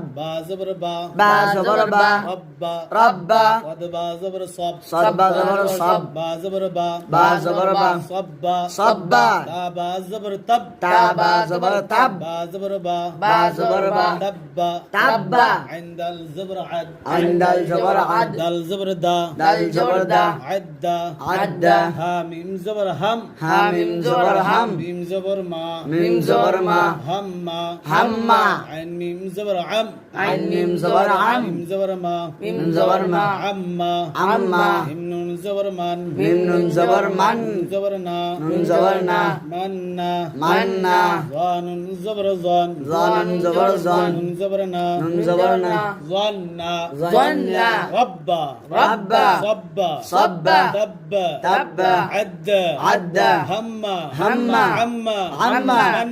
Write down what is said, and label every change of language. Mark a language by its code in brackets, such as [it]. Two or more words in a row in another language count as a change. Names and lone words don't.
[ar] با زبر با با زبر با رب رب صد با زبر صب صد با زبر صب با زبر با با زبر با صب صب تا با زبر تب تا با زبر تب با زبر با با زبر با تب تب عند الزبر عد عند الزبر عد دال زبر دا دال زبر دا عد عد ها ميم زبر هم ها ميم زبر هم ميم زبر ما ميم زبر ما هم هم عين ميم زبر عم عين ميم زبر عم ميم زبر ما ميم زبر ما عم عم ميم نون زبر من ميم نون زبر من نون زبر نا نون زبر نا من من ظان زبر ظان ظان زبر ظان نون زبر نا نون زبر نا ظن ظن رب رب صب صب تب تب عد عد هم هم عم عم